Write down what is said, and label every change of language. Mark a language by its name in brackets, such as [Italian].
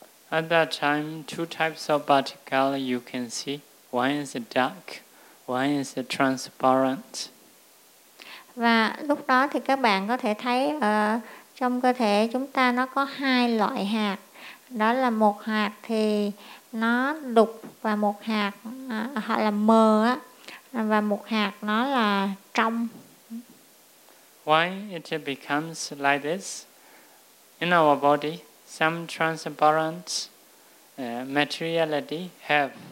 [English] At that time, two types of particles you can see. One is dark, one is transparent. [Vietnamese] Và lúc đó thì các bạn có thể thấy trong cơ thể chúng ta nó có hai loại hạt. Đó là một hạt thì nó đục và một hạt hoặc là mờ á, và một hạt nó là trong. [English] Why it becomes like this? In our body, some transparent materiality have.